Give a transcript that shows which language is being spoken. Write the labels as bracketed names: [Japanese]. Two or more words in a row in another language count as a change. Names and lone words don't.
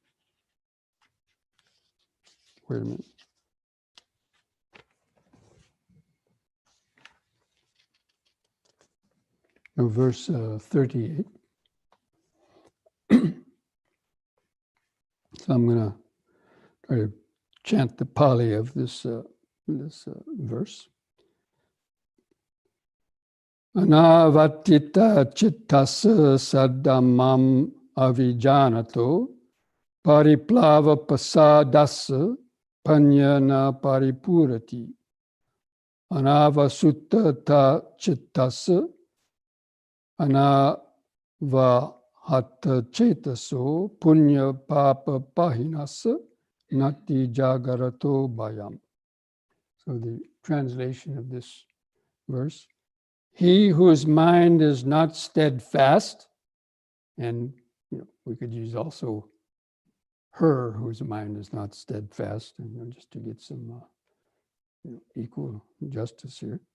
[English] Wait a minute. No, verse 38. So I'm going to try to chant the Pali of this verse. [Pali] Anavatita chittasa saddhamam avijanato pariplava pasadasa panyana paripurati. Anavasuttata chittasa anavahata chetaso punya papa pahinasa nati jagarato bhayam. [English] So the translation of this verse: he whose mind is not steadfast, and we could use also her whose mind is not steadfast, and just to get some equal justice here.